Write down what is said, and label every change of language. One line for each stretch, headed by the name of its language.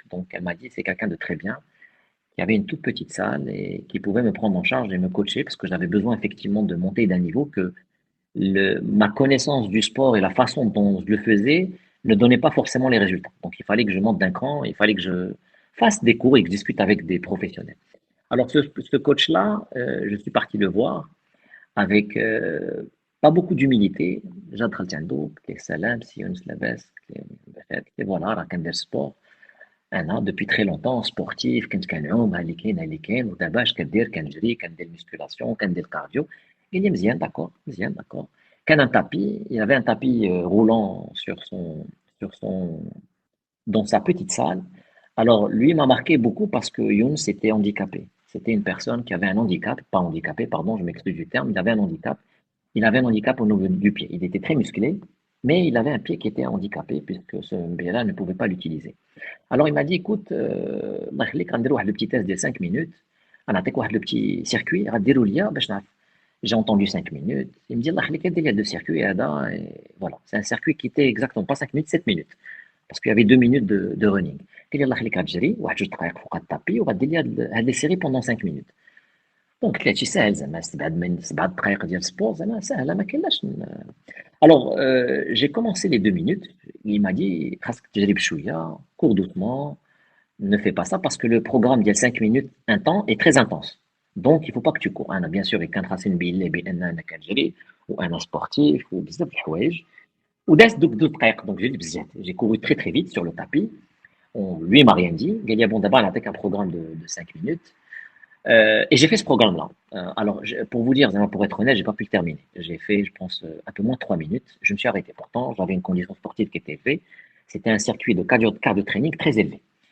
French: Donc, elle m'a dit, c'est quelqu'un de très bien, qui avait une toute petite salle et qui pouvait me prendre en charge et me coacher parce que j'avais besoin effectivement de monter d'un niveau que ma connaissance du sport et la façon dont je le faisais ne donnait pas forcément les résultats. Donc, il fallait que je monte d'un cran, il fallait que je fasse des cours et que je discute avec des professionnels. Alors, ce coach-là, je suis parti le voir avec pas beaucoup d'humilité.
Arabic: جا دخلت عنده قلت له سلام سي يونس لاباس قلت له بخير قلت له فوالا راه كندير سبور انا دوبي تري لونتون سبورتيف كنت كنعوم ها اللي كاين ها اللي كاين ودابا اش كدير كنجري كندير ميسكولاسيون كندير كارديو قال لي مزيان داكور مزيان داكور كان
French: un tapis il avait un tapis roulant sur son dans sa petite salle. Alors lui m'a marqué beaucoup parce que Youn était handicapé. C'était une personne qui avait un handicap, pas handicapé, pardon, je m'excuse du terme, il avait un handicap. Il avait un handicap au niveau du pied. Il était très musclé, mais il avait un pied qui était handicapé puisque ce pied-là ne pouvait pas l'utiliser. Alors il m'a dit, écoute,
Arabic: الله يخليك غنديروا واحد
French: le petit test de 5 minutes.
Arabic: غنعطيك واحد
French: le petit circuit
Arabic: غديروا ليا باش نعرف.
French: J'ai entendu 5 minutes. Il me dit,
Arabic: الله يخليك دير لي هاد
French: le circuit
Arabic: هذا.
French: Et voilà, c'est un circuit qui était exactement pas 5 minutes, 7 minutes. Parce qu'il y avait 2 minutes de running.
Arabic: قال لي الله يخليك غتجري واحد جوج دقائق فوق التابي وغدير لي هاد لي
French: séries pendant 5 minutes.
Arabic: دونك قلت له هادشي ساهل زعما 7 دقائق ديال السبور زعما ساهله ما كاينلاش.
French: Alors, j'ai commencé les 2 minutes. Il m'a dit,
Arabic: خاصك تجري بشوية,
French: cours doucement, ne fais pas ça parce que le programme ديال 5 minutes un temps est très intense. Donc, il faut pas que tu cours.
Arabic: أنا
French: bien sûr
Arabic: كان خاصني نبين ليه بأن أنا كنجري وأنا سبورتيف وبزاف د الحوايج ودازت دوك 2 دقائق دونك جريت بزاف.
French: J'ai couru très très vite sur le tapis. Lui, il m'a rien dit.
Arabic: قال لي
French: bon d'abord
Arabic: نعطيك
French: un programme de 5 minutes. Et j'ai fait ce programme-là. Alors, pour vous dire, pour être honnête, j'ai pas pu le terminer. J'ai fait, je pense, un peu moins de 3 minutes. Je me suis arrêté. Pourtant, j'avais une condition sportive qui était élevée. C'était un circuit de cardio training très élevé.